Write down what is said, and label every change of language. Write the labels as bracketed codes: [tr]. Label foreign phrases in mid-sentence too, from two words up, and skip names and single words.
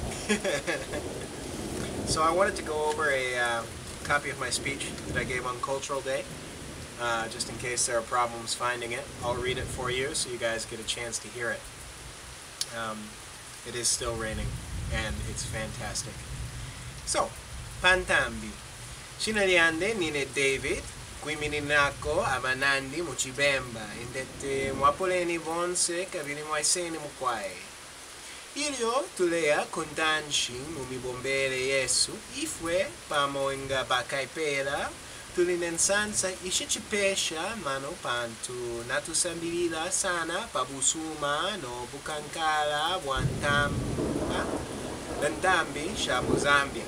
[en] So I wanted to go over a copy of my speech that I gave on Cultural Day. Just in case there are problems finding it, I'll read it for you so you guys get a chance to hear it. It is still raining, and it's fantastic. So, [bem] Pantambi. Sinariande nine David, Quiminako, Amanandi, Muchibemba, Indete Mwapoleni Vonse, Kabini Mwaiseni Mukwai. Ilio tulea kontanshi mumibombele Yesu, ifwe pamoinga bakaipela, tulinensansa ishichipesha mano pantu natusambirila sana pabusuma no bukankala wantambi shamu Zambia.